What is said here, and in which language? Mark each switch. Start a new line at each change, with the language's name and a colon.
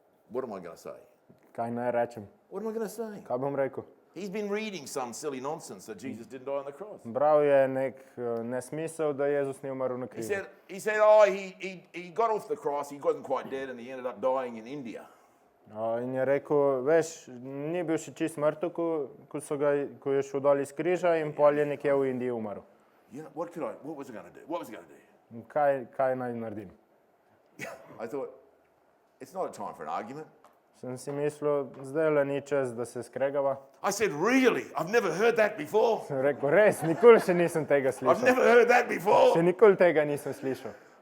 English: What am I going to say?
Slovenian: Kaj naj rečem?
English: What am I going to say?
Slovenian: Kaj bom rekel?
English: He's been reading some silly nonsense that Jesus didn't die on the cross.
Slovenian: Bral je nek nesmisel, da Jezus ni umrl na
English: He
Slovenian: križu.
English: said, he got off the cross, he wasn't quite dead, and he ended up dying in India.
Slovenian: In je rekel, veš, ni bil še čist mrtev, ko je šel dol iz križa in pol je nekje v Indiji umrl.
English: What was I going to do? What was I going to do?
Slovenian: Kaj naj naredim?
English: I thought, it's not a time for an argument.
Slovenian: Sem si mislil, zdaj le ni čas, da se skregava.
English: I said, really? I've never heard that before.
Slovenian: Sem rekel, res, nikoli še nisem tega
English: I've
Slovenian: slišal.
English: never heard that before.
Slovenian: Še nikoli tega nisem slišal.